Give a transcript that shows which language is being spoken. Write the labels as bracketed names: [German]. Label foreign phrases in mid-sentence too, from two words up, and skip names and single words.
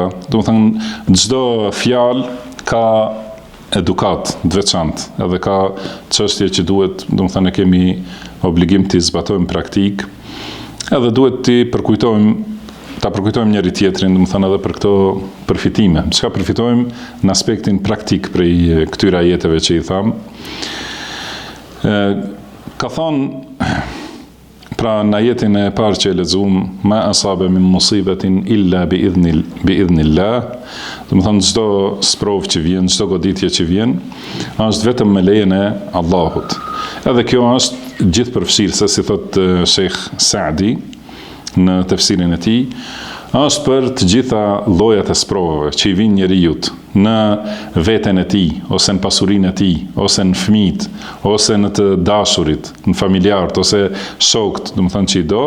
[Albanian] Do të thënë çdo fjalë ka edukat të veçantë, edhe ka çështje që duhet, do të thënë kemi obligim të zbatojmë praktik, edhe duhet ta përkujtojmë njëri tjetrin, do të thënë edhe për këto përfitime. Çka përfitojmë në aspektin praktik prej këtyre ajeteve që i tham. Ka thonë, pra në ajetin e parë që e lexuam, [Arabic] ما أصاب من مصيبة إلا بإذن الله, [Albanian] do të thonë çdo sprovë që vjen, çdo goditje që vjen, është vetëm me lejen e Allahut. Edhe kjo është gjithë përfshirëse, si thot Sheikh Saadi në tefsirin e tij, është për të gjitha llojat e sprovave që i vijnë njerëzit në veten e tij, ose në pasurinë e tij, ose në fëmijët, ose në të dashurit, në familjarët, ose shokët, do të thonë që i do.